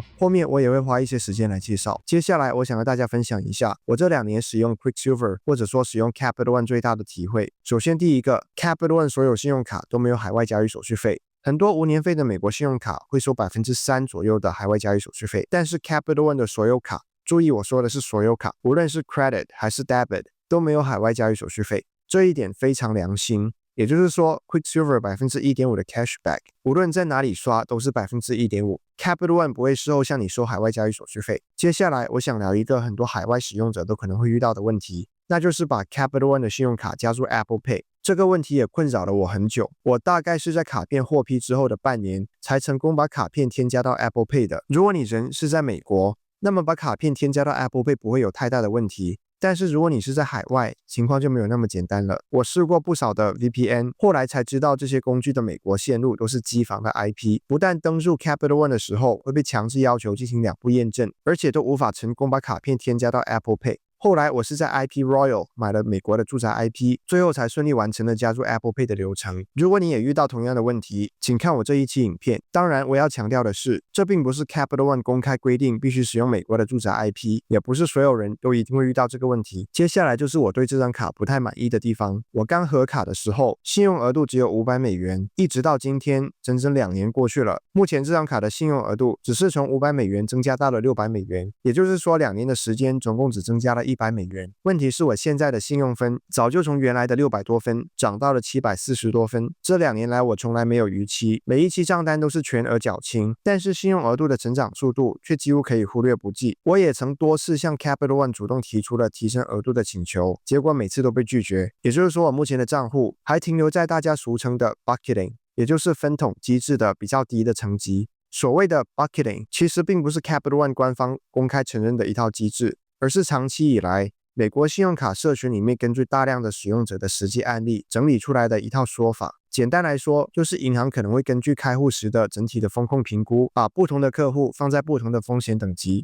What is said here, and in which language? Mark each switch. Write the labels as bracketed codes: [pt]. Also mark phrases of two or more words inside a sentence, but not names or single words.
[zh] 後面我也會花一些時間來介紹。接下來，我想和大家分享一下我這2年使用 Quicksilver 或者說使用 Capital One 最大的體會。首先，第一個 ，Capital One 所有信用卡都沒有海外交易手續費。很多無年費的美國信用卡會收 3% 左右的海外交易手續費，但是 Capital One 的所有卡，注意我說的是所有卡，無論是 Credit 還是 Debit 都沒有海外交易手續費，這一點非常良心。也就是說 ，Quicksilver 1.5% 的 cashback， 無論在哪裡刷都是 1.5%。Capital One 不會事後向你收海外交易手續費。接下來，我想聊一個很多海外使用者都可能會遇到的問題，那就是把 Capital One 的信用卡加入 Apple Pay。這個問題也困擾了我很久，我大概是在卡片獲批之後的半年，才成功把卡片添加到 Apple Pay 的。如果你人是在美國，那麼把卡片添加到 Apple Pay 不會有太大的問題。但是如果你是在海外，情況就沒有那麼簡單了。我試過不少的 VPN， 後來才知道這些工具的美國線路都是機房的 IP， 不但登入 Capital One 的時候會被強制要求進行2步驗證，而且都無法成功把卡片添加到 Apple Pay。後來我是在 IP Royal 買了美國的住宅 IP， 最後才順利完成了加入 Apple Pay 的流程。如果你也遇到同樣的問題，請看我這一期影片。當然，我要強調的是，這並不是 Capital One 公開規定必須使用美國的住宅 IP， 也不是所有人都一定會遇到這個問題。接下來就是我對這張卡不太滿意的地方。我剛核卡的時候，信用額度只有$500，一直到今天，整整2年過去了，目前這張卡的信用額度只是從$500增加到了$600，也就是說2年的時間總共只增加了$100。問題是我現在的信用分早就從原來的600多分漲到了740多分。這2年來我從來沒有逾期，每一期賬單都是全額繳清，但是信用額度的成長速度卻幾乎可以忽略不計。我也曾多次向 Capital One 主動提出了提升額度的請求，結果每次都被拒絕。也就是說，我目前的賬戶還停留在大家俗稱的 bucketing， 也就是分桶機制的比較低的層級。所謂的 bucketing 其實並不是 Capital One 官方公開承認的一套機制，而是長期以來美國信用卡社群裡面根據大量的使用者的實際案例整理出來的一套說法。簡單來說，就是銀行可能會根據開戶時的整體的風控評估，把不同的客戶放在不同的風險等級。